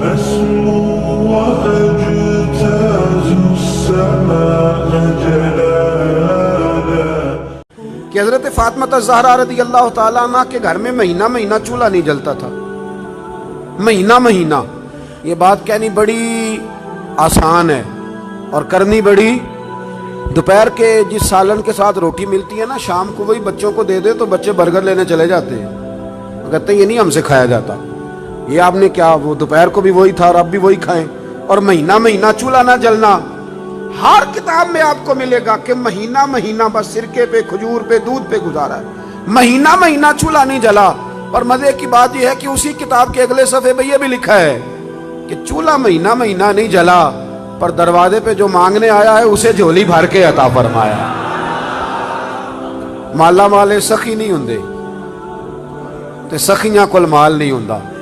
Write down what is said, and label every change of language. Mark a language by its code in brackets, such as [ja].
[ar] أسمو وأجتاز السماء جلالا. [ur] کہ حضرت فاطمہ الزہرا رضی اللہ تعالیٰ عنہ کے گھر میں مہینہ مہینہ چولہا نہیں جلتا تھا. مہینہ مہینہ. یہ بات کہنی بڑی آسان ہے اور کرنی بڑی. دوپہر کے جس سالن کے ساتھ روٹی ملتی ہے نا، شام کو وہی بچوں کو دے دے تو بچے برگر لینے چلے جاتے ہیں. کہتے ہیں یہ نہیں ہم سے کھایا جاتا. یہ آپ نے کیا، وہ دوپہر کو بھی وہی تھا اور اب بھی وہی کھائیں. اور مہینہ مہینہ چولہا نہ جلنا. ہر کتاب میں آپ کو ملے گا کہ مہینہ مہینہ بس سرکے پہ، کھجور پہ، دودھ پہ گزارا ہے. مہینہ مہینہ چولہا نہیں جلا. اور مزے کی بات یہ ہے کہ اسی کتاب کے اگلے صفحے پہ یہ بھی لکھا ہے کہ چولہا مہینہ مہینہ نہیں جلا، پر دروازے پہ جو مانگنے آیا ہے اسے جھولی بھر کے عطا فرمایا. [pa] مالا مالے سخی نہیں ہوندے تے سخیاں کول مال نہیں ہوندا.